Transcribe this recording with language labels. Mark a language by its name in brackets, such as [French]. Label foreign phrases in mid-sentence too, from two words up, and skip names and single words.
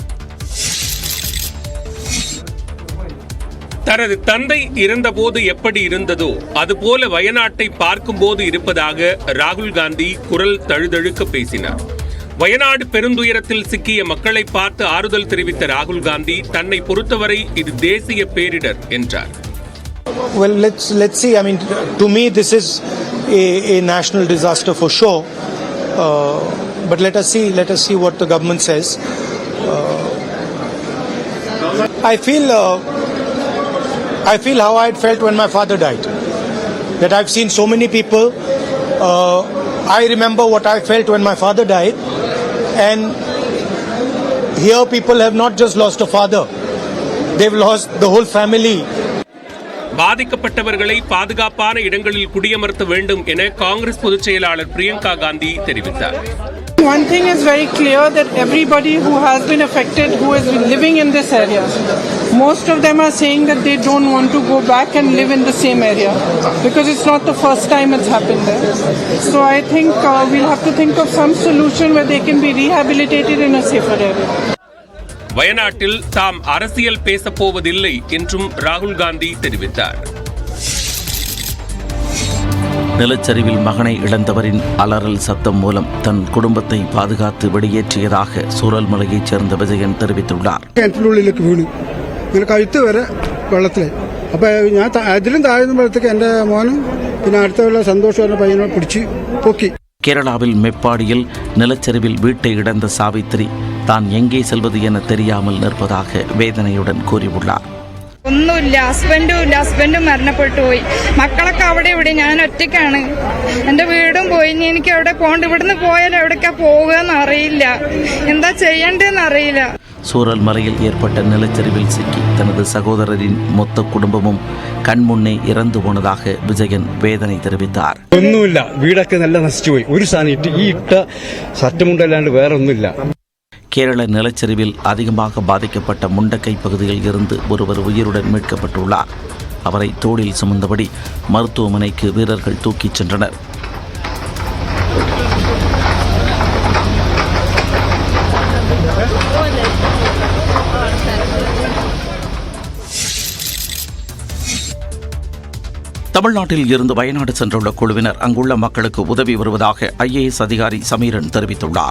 [Tamil] தனது தந்தை இருந்தபோது எப்படி இருந்ததோ அதுபோல வயநாட்டை பார்க்கும்போது இருப்பதாக ராகுல் காந்தி குரல் தழுதழுக்க பேசினார். வயநாடு பெருந்துயரத்தில் சிக்கிய மக்களை பார்த்து ஆறுதல் தெரிவித்த ராகுல் காந்தி தன்னை பொறுத்தவரை இது தேசிய பேரிடர் என்றார். [English] Well, let's see. I mean, to me, this is a national disaster for sure. But let us see what the government says. I feel how I had felt when my father died. That I've seen so many people. I remember what I felt when my father died, and here people have not just lost a father; they've lost the whole family. [Tamil] பாதிக்கப்பட்டவர்களை பாதுகாப்பான இடங்களில் குடியமர்த்த வேண்டும் என காங்கிரஸ் பொதுச் செயலாளர் பிரியங்கா காந்தி தெரிவித்தார். [English] One thing is very clear that everybody who has been affected, who has been living in this area, most of them are saying that they don't want to go back and live in the same area because it's not the first time it's happened there. So I think we'll have to think of some solution where they can be rehabilitated in a safer area. [Tamil] வயநாட்டில் தாம் அரசியல் பேசப் போவதில்லை என்றும் ராகுல் காந்தி தெரிவித்தார். நிலச்சரிவில் மகனை இழந்தவரின் அலறல் சத்தம் மூலம் தன் குடும்பத்தை பாதுகாத்து வெளியேற்றியதாக சூரல்மலையைச் சேர்ந்த വിജയൻ தெரிவித்துள்ளார். [Malayalam] കിണറ്റിനുള്ളിലേക്ക് വീണു, ഇങ്ങനെ കഴുത്ത് വരെ വെള്ളത്തിലായി. അപ്പോൾ ഞാൻ അതിലും താഴ്ന്നപ്പോഴത്തേക്ക് എൻ്റെ മോനും പിന്നെ അടുത്തുള്ള സന്തോഷം എന്ന പയ്യനെ പിടിച്ച് പൊക്കി. [Tamil] கேரளாவில் மெப்பாடியில் நிலச்சரிவில் வீட்டை இழந்த சாவித்திரி தான் எங்கே செல்வது என தெரியாமல் நிற்பதாக വേദനയുடன் கூறியுள்ளார். [Malayalam] ഒന്നുമില്ല, ഹസ്ബൻഡും മരണപ്പെട്ടു പോയി, മക്കളൊക്കെ അവിടെ ഇവിടെ, ഞാൻ ഒറ്റയ്ക്കാണ്, എന്റെ വീടും പോയി, ഇനി എനിക്ക് എവിടെ പോകണ്ട, ഇവിടുന്ന് പോയാൽ എവിടേക്കാ പോകുകയെന്ന് അറിയില്ല, എന്താ ചെയ്യേണ്ടതെന്ന് അറിയില്ല. [Tamil] சூரல்மலையில் ஏற்பட்ட நிலச்சரிவில் சிக்கி தனது சகோதரரின் மொத்த குடும்பமும் கண்முன்னே இறந்து போனதாக விஜயன் வேதனை தெரிவித்தார். [Malayalam] ഒന്നുമില്ല, വീടൊക്കെ നല്ല നശിച്ചുപോയി, ഒരു സാധനം ഈ ഇട്ട സറ്റമുണ്ടല്ലാണ്ട് വേറെ ഒന്നുമില്ല. [Tamil] கேரள நிலச்சரிவில் அதிகமாக பாதிக்கப்பட்ட முண்டக்கை பகுதியில் இருந்து ஒருவர் உயிருடன் மீட்கப்பட்டுள்ளார். அவரை தோளில் சுமந்தபடி மருத்துவமனைக்கு வீரர்கள் தூக்கிச் சென்றனர். தமிழ்நாட்டில் இருந்து வயநாடு சென்றுள்ள குழுவினர் அங்குள்ள மக்களுக்கு உதவி வருவதாக IAS அதிகாரி சமீரன் தெரிவித்துள்ளார்.